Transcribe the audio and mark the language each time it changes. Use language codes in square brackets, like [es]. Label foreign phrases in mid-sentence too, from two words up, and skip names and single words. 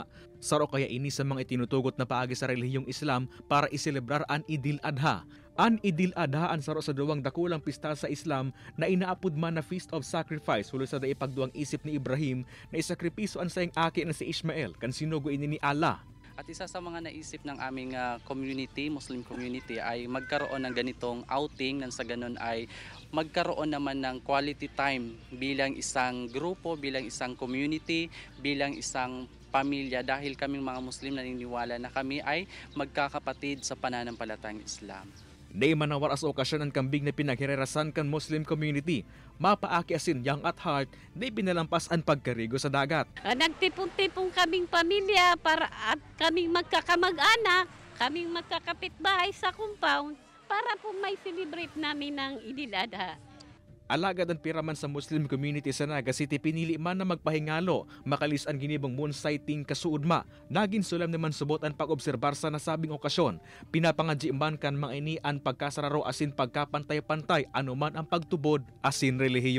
[bik] Saro kaya ini sa mga itinutugot na paagi sa relihiyong Islam para iselebrar ang Idil Adha. An Idil Adha ang saro sa duwang dakulang pista sa Islam na inaapod man na Feast of Sacrifice hulo sa daipagduang isip ni Ibrahim na isakripiso ang sayang aki na si Ishmael kan sinugo ini ni Allah. [tl] At isa sa mga naisip ng aming community, [en] Muslim community, [tl] ay magkaroon ng ganitong outing nang sa ganun ay magkaroon naman ng [en] quality time [tl] bilang isang grupo, bilang isang community, bilang isang pamilya dahil kaming mga Muslim naniniwala na kami ay magkakapatid sa pananampalatayang Islam. [bik] Di manawar as okasyon ang kambing na pinaghirerasan kan [en] Muslim community. [bik] Mapaaki asin yang [en] at heart, [bik] di binalampas ang pagkarigo sa dagat. [tl] Nagtipon-tipon kaming pamilya para at kaming magkakamag-anak, kaming magkakapitbahay sa compound para po may celebrate namin ng Idil Adha. [bik] Alagad ang piraman sa [en] Muslim community [bik] sa Naga City pinili man na magpahingalo, makalis ang ginibong [en] moon sighting [bik] kasuudma. Naging sulam naman subot ang pag-obserbar sa nasabing okasyon. Pinapangadji man kan mga ini ang pagkasararo asin pagkapantay-pantay anuman ang pagtubod asin relihiyon.